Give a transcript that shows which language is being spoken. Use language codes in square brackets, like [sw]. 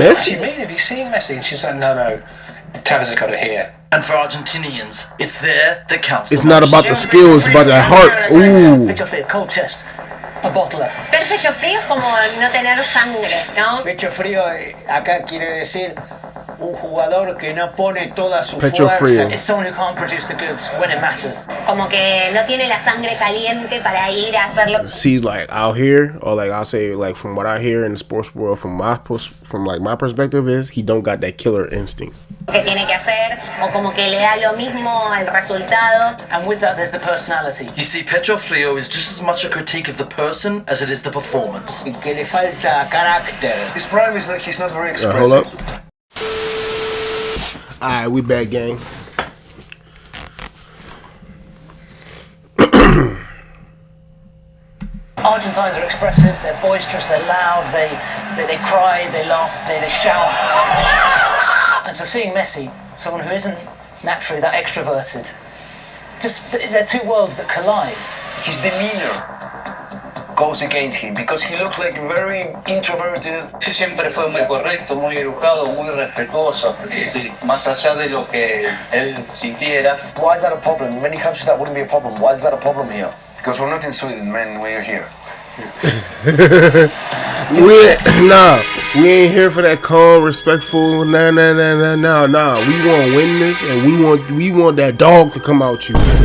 [en] What do you mean? Have you seen Messi? And she's like, no, Tevez has got it here. And for Argentinians, it's there that counts. It's not about the skill, it's about the heart. Ooh. [es] Pecho frío, [en] cold chest, a bottler. [es] El pecho frío es como no tener sangre, ¿no? Pecho frío acá quiere decir un jugador que no pone toda su Pecho fuerza. frío. [en] It's someone who can't produce the goods when it matters. [es] Como que no tiene la sangre caliente para ir a hacerlo. [en] See, like out here, or like I'll say, like from what I hear in the sports world, from my perspective, is he don't got that killer instinct. [es] Que tiene que hacer, o como que le da lo mismo el resultado. [en] And with that, there's the personality. You see, Pecho Frio is just as much a critique of the person as it is the performance. [es] Que le falta carácter. [en] His prime is he's not very expressive. Hold up. Alright, we back, gang. Argentines are expressive, they're boisterous, they're loud, they cry, they laugh, they shout. And so seeing Messi, someone who isn't naturally that extroverted, just they're two worlds that collide. His demeanor goes against him because he looks like very introverted. [es] Sí, siempre fue muy correcto, muy educado, muy respetuoso. Sí, más allá de lo que él sintiera. [en] Why is that a problem? In many countries that wouldn't be a problem. Why is that a problem here? Because we're not in Sweden, man. We're here. We ain't here for that calm, respectful. Nah. We want to win this, and we want that dog to come out you.